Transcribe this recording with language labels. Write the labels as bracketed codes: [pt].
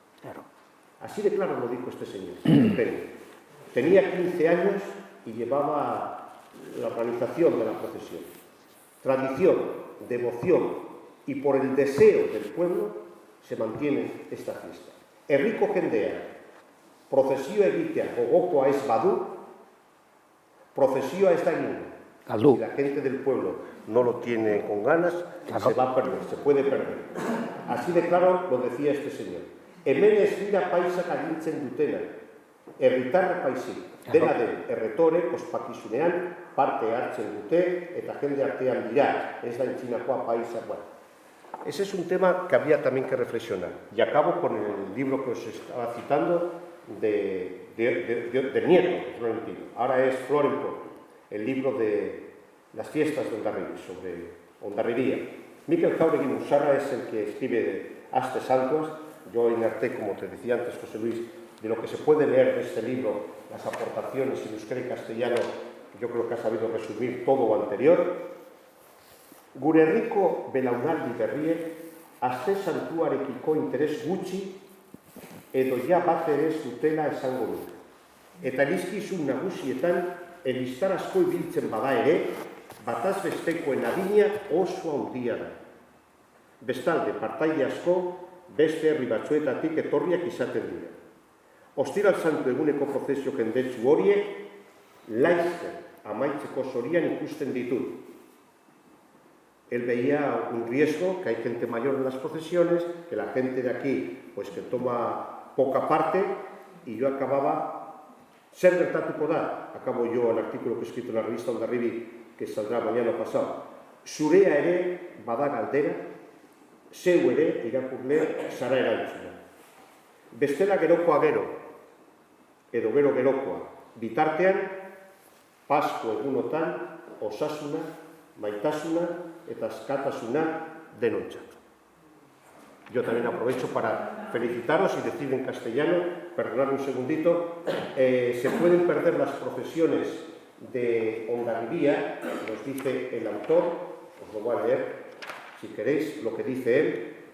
[es] Claro. Así de claro lo dijo este señor, Eugenio. Tenía 15 años y llevaba la organización de la procesión. Tradición, devoción y por el deseo del pueblo se mantiene esta fiesta. [eu] Herriko jendea, prozesioa egitea gogokoa ez badu, prozesioa ez da egingo. [es] Si la gente del pueblo no lo tiene con ganas, se va a perder, se puede perder. Así de claro lo decía este señor. [eu] Hemen ez dira paisak agintzen dutena, herritarra paisik, dena den erretore, ospakizunean, parte hartzen dute, eta jende artean dira, ez da entzinakoa paisak. [es] Bueno, ese es un tema que había también que reflexionar. Y acabo con el libro que os estaba citando del nieto, Florentino. Ahora es Florentino, el libro de las fiestas de Hondarribia, sobre Hondarribia. Mikel Jauregui Musarra es el que escribe Aste Santos. Yo en arte, como te decía antes, José Luis, de lo que se puede leer de este libro, las aportaciones en euskera y castellano, yo creo que ha sabido resumir todo lo anterior. [eu] Gure herriko belaunaldi berriek aste santuarekiko interes gutxi edo ja bat ere ez dutela esango dut. Eta erizkizun nagusietan eliztar asko ibiltzen bada ere, bataz bestekoen adina oso handia da. Bestalde, partaide asko beste herri batzuetatik etorriak izaten dira. Ostiral santu eguneko prozesio jendetsu horiek laizzer amaitzeko zorian ikusten ditut. [es] Él veía un riesgo, que hay gente mayor en las procesiones, que la gente de aquí, pues que toma poca parte, y yo acababa, [eu] ser gertatuko da, [es] acabo yo el artículo que he escrito en la revista Hondarribi, que saldrá mañana pasado, [eu] zurea ere bada galdera, zeu ere irakurle zara erantzuna. Bestela gerokoa gero, edo gero gerokoa, bitartean, Pasko egunotan, osasuna, maitasuna eta askatasuna denontzat. [es] Yo también aprovecho para felicitaros y decir en castellano, perdonad un segundito, se pueden perder las procesiones de Hondarribia, nos dice el autor, os lo voy a leer, si queréis, lo que dice él.